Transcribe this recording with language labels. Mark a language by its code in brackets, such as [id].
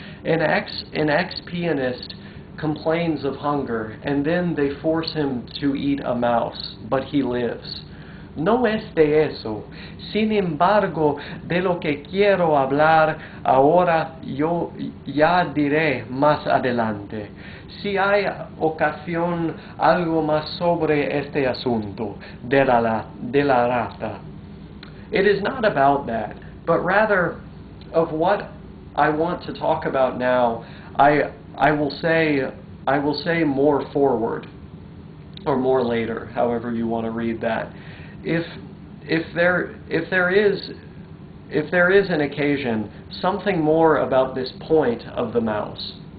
[en] An ex-pianist complains of hunger, and then they force him to eat a mouse, but he lives. [es] No es de eso. Sin embargo, de lo que quiero hablar ahora yo ya diré más adelante. Si hay ocasión, algo más sobre este asunto de la rata. [en] It is not about that. but rather of what I want to talk about now. I will say more forward, or more later, however you want to read that. If there is an occasion, something more about this point of the mouse.